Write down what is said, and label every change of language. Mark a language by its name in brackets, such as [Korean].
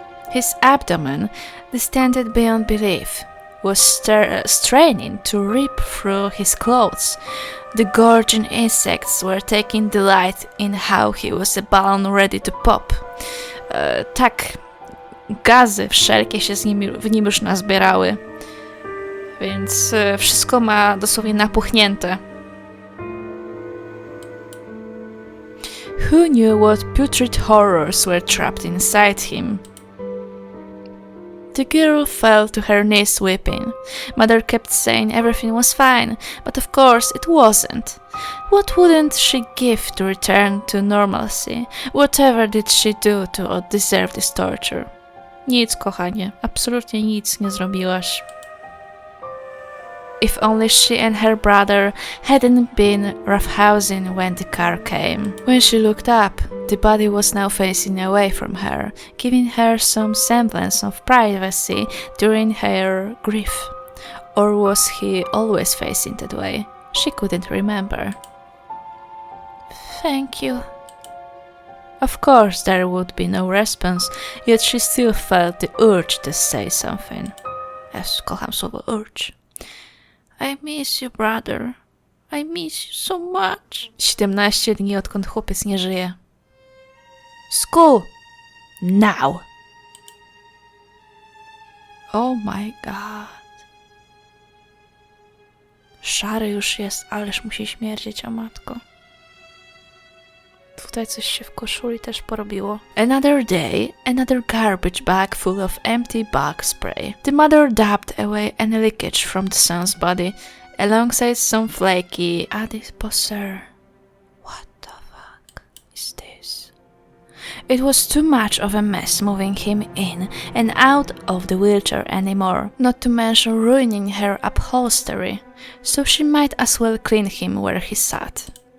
[English] His abdomen, distended beyond belief, was straining to rip through his clothes. The gorging insects were taking delight in how he was a balloon ready to pop. [Polish] Tak, gazy wszelkie się w nim już nazbierały. Więc wszystko ma dosłownie napuchnięte. [English] Who knew what putrid horrors were trapped inside him? The girl fell to her knees weeping. Mother kept saying everything was fine, but of course it wasn't. What wouldn't she give to return to normalcy? Whatever did she do to deserve this torture? [Polish] Nic, kochanie. Absolutnie nic nie zrobiłaś. [English] If only she and her brother hadn't been roughhousing when the car came. When she looked up, the body was now facing away from her, giving her some semblance of privacy during her grief. Or was he always facing that way? She couldn't remember. Thank you. Of course there would be no response, yet she still felt the urge to say something. [Polish] Kocham słowo [English] urge. I miss you, brother. I miss you so much. [Polish] 17 dni odkąd chłopiec nie żyje. [English] School! Now! Oh my god. [Polish] Szary już jest, ależ musi śmierdzieć, o matko. Tutaj coś się w koszuli też porobiło. [English] Another day, another garbage bag full of empty bug spray. The mother dabbed away any leakage from the son's body, alongside some flaky adipocere. What the fuck is this? It was too much of a mess moving him in and out of the wheelchair anymore, not to mention ruining her upholstery, so she might as well clean him where he sat.